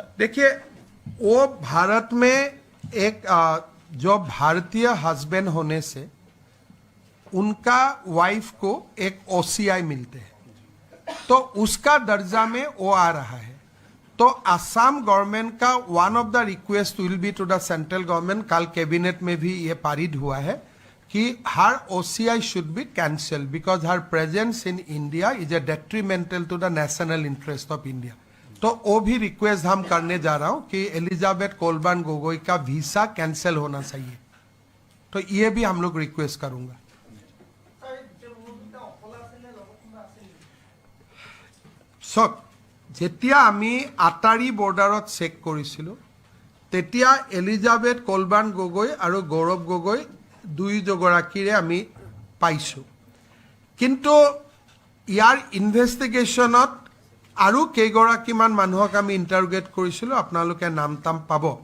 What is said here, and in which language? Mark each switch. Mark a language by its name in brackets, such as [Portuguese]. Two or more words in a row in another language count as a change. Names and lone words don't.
[Hindi] देखिए, वो भारत में एक जो भारतीय हस्बैंड होने से उनका वाइफ को एक OCI मिलते हैं, तो उसका दर्जा में वो आ रहा है. [English] तो Assam government का one of the request will be to the central government, [Hindi] कल कैबिनेट में भी ये पारित हुआ है कि [English] her OCI should be cancel because her presence in India is a detrimental to the national interest of India. [Hindi] तो वो भी रिक्वेस्ट हम करने जा रहा हूं कि एलिजाबेथ कोलबर्न गोगोई का वीसा कैंसिल होना चाहिए. तो ये भी हम लोग रिक्वेस्ट करूंगा. [Assamese] सक যেতিয়া আমি আটাৰী বৰ্ডাৰত চেক কৰিছিলোঁ তেতিয়া এলিজাবেথ কোলবাৰ্ণ গগৈ আৰু গৌৰৱ গগৈ দুয়োগৰাকীৰে আমি পাইছোঁ. কিন্তু ইয়াৰ ইনভেষ্টিগেশ্যনত আৰু কেইগৰাকীমান মানুহক আমি ইণ্টাৰোগেট কৰিছিলোঁ, আপোনালোকে নাম তাম পাব.